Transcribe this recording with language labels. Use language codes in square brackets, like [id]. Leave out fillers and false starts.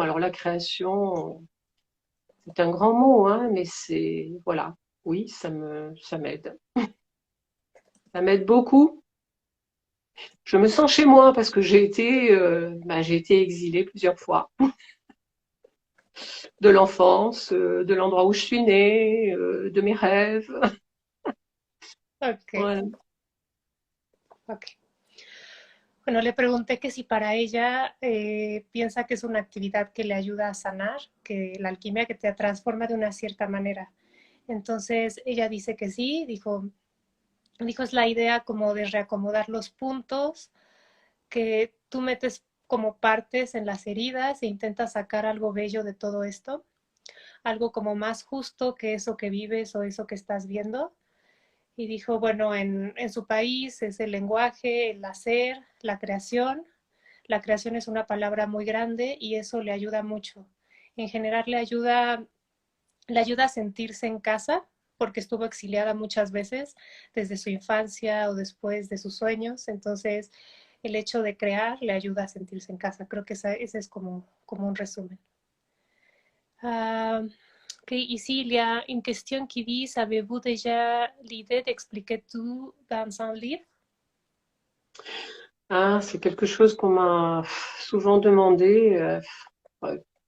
[fr] Alors la création, c'est un grand mot, hein, mais c'est voilà, oui, ça m'aide. Ça m'aide beaucoup. Je me sens chez moi parce que j'ai été exilée plusieurs fois de l'enfance, de l'endroit où je suis née, de mes rêves. Ok, Voilà. ok. [es] Bueno, le pregunté que si para ella piensa que es una actividad que le ayuda a sanar, que la alquimia que te transforma de una cierta manera. Entonces ella dice que sí, dijo es la idea como de reacomodar los puntos, que tú metes como partes en las heridas e intentas sacar algo bello de todo esto, algo como más justo que eso que vives o eso que estás viendo. Y dijo, bueno, en su país es el lenguaje, el hacer, la creación. La creación es una palabra muy grande y eso le ayuda mucho. En general le ayuda a sentirse en casa porque estuvo exiliada muchas veces desde su infancia o después de sus sueños. Entonces, el hecho de crear le ayuda a sentirse en casa. Creo que ese es como un resumen. [fr] Ok, ici, il y a une question qui dit, avez-vous déjà l'idée d'expliquer tout dans un livre? Ah, c'est quelque chose qu'on m'a souvent demandé. Ouais.